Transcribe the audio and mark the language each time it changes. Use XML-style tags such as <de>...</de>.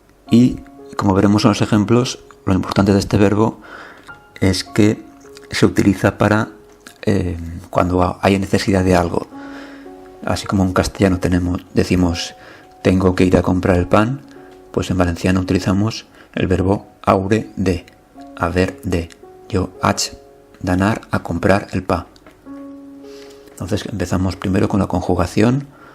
<es>Y como veremos en los ejemplos, lo importante de este verbo es que se utiliza para cuando hay necesidad de algo. Así como en castellano decimos tengo que ir a comprar el pan, pues en valenciano utilizamos el verbo haure de, haver de.</es> <ca>Jo haig d'anar a comprar el pa.</ca> <es>Entonces empezamos primero con la conjugación.</es>